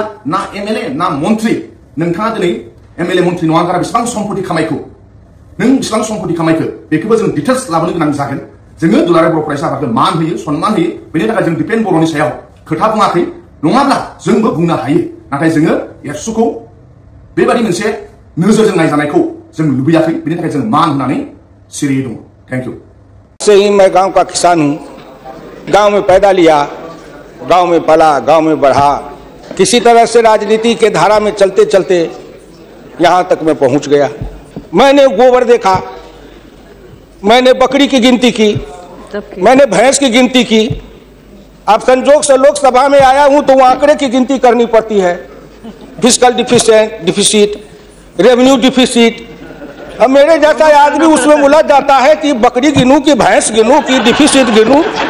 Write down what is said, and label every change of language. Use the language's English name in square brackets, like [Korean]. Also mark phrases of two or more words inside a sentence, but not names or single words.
[Bodo] ना एमएलए ना मन्त्रि नोंथाङा दिनै एमएलए मन्त्रि नङा गारा बेसेबां सम्पति खामायखौ नों बेसेबां सम्पति खामायखो बेखौबो जों डिटेल्स लाबोनो गोनां जागोन जोङो दुलाराय बर' फरायसा आफादखौ मान होयो सन्मान होयो बेनि थाखाय जों दिपेन बर'नि सायाव खोथा बुङाखै नङाब्ला जोंबो बुंनो हायो नाथाय जोङो एबसुखौ बेबादि मोनसे नोजोरजों नायजानायखौ जों लुबैयाखै बेनि थाखाय जों मान होनानै सिरियै दङ [English] thank you [Hindi] से ही मैं गांव का किसान हूँ गांव में पैदा लिया गांव में पला गांव में बढ़ा किसी तरह से राजनीति के धारा में चलते चलते यहाँ तक मैं पहुँच गया मैंने गोबर देखा मैंने बकरी की गिनती की मैंने भैंस की गिनती की अब संजोग से लोकसभा में आया हूँ तो वो आंकड़े की गिनती करनी पड़ती है [English] fiscal deficit revenue deficit [Hindi] अब मेरे जैसा आदमी उसमें उलझ जाता है कि बकरी गिनूं कि भैंस गिनूं कि डिफिसिट गिनूं